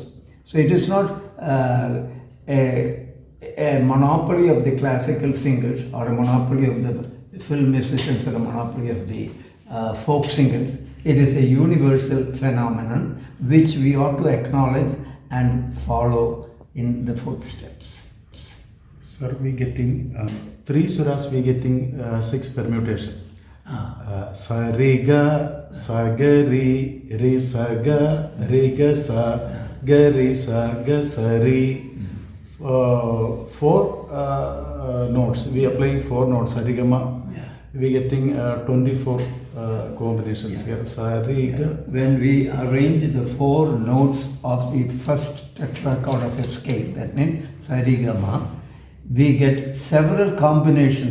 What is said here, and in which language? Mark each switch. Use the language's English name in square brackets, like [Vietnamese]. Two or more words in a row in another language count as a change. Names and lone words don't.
[English] So it is not a monopoly of the classical singers or a monopoly of the film musicians or a monopoly of the folk singers. It is a universal phenomenon which we ought to acknowledge and follow in the footsteps. Sir, we getting 3 swaras, we getting 6 permutation. Sa re ga sa ga re re sa ga re ga sa ga re sa ga sa re. 4 notes. We are playing 4 notes. Sarigama. We getting 24 combinations here. Sariga. When we arrange the 4 notes of the first tetrachord of a scale, that means Sarigama, we get several combinations.